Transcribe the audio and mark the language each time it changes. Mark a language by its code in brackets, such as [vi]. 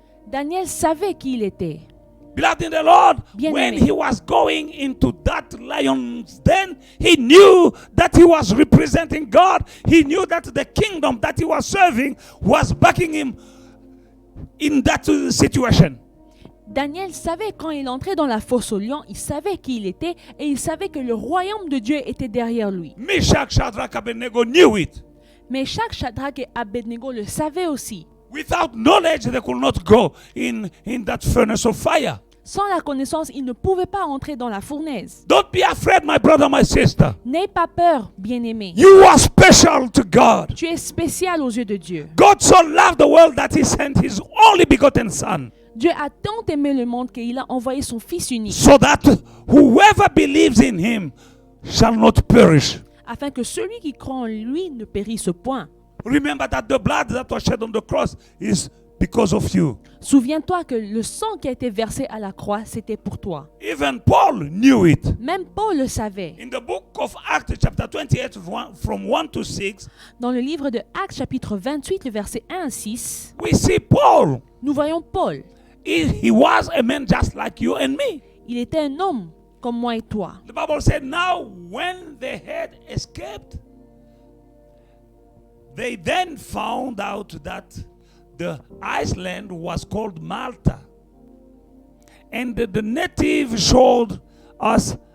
[fr] Daniel savait qui il était. [en] Beloved in the Lord, [fr] Bien [en] when [fr] aimé. [en] he was going into that lion's den, he knew that he was representing God. He knew that the kingdom that he was serving was backing him in that situation. [fr] Daniel savait quand il entrait dans la fosse aux lions, il savait qui il était et il savait que le royaume de Dieu était derrière lui. [en] Meshach, Shadrach, Abednego knew it. [fr] Mais chaque Shadrach et Abednego le savaient aussi. [en] Without knowledge, they could not go in that furnace of fire. [fr] Sans la connaissance, ils ne pouvaient pas entrer dans la fournaise. [en] Don't be afraid, my brother, my sister. [fr] N'aie pas peur, bien-aimé. [en] You are special to God. [fr] Tu es spécial aux yeux de Dieu. [en] God so loved the world that he sent his only begotten son, [fr] Dieu a tant aimé le monde qu'il a envoyé son Fils unique, [en] so that whoever believes in him shall not perish. [fr] afin que celui qui croit en lui ne périsse point. [en] Remember that the blood that was shed on the cross is because of you. [fr] Souviens-toi que le sang qui a été versé à la croix, c'était pour toi. [en] Even Paul knew it. [fr] Même Paul le savait. [en] In the book of Acts, chapter 28, from 1 to 6, [fr] Dans le livre de Actes, chapitre 28, le verset 1 à 6, [en] we see Paul. [fr] nous voyons Paul. [en] He was a man just like you and me. [fr] Il était un homme comme moi et toi. [en] The Bible said, now when they had escaped, they then found out that the island was called Malta. And the native showed us